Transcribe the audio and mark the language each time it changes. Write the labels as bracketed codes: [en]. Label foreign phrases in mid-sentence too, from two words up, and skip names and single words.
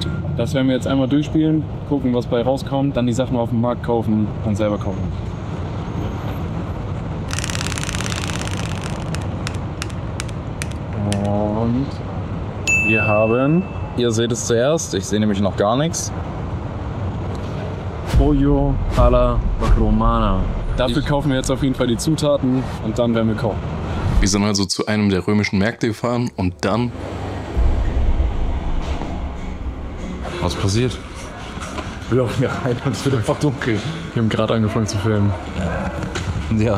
[de] Das werden wir jetzt einmal durchspielen, gucken, was bei rauskommt, dann die Sachen auf dem Markt kaufen und selber kochen. Und wir haben... Ihr seht es zuerst, ich sehe nämlich noch gar nichts. [it] Pollo alla Romana. [de] Dafür kaufen wir jetzt auf jeden Fall die Zutaten und dann werden wir kochen. Wir sind also zu einem der römischen Märkte gefahren und dann... Was passiert? Wir laufen hier rein und es wird einfach dunkel. Wir haben gerade angefangen zu filmen. Ja.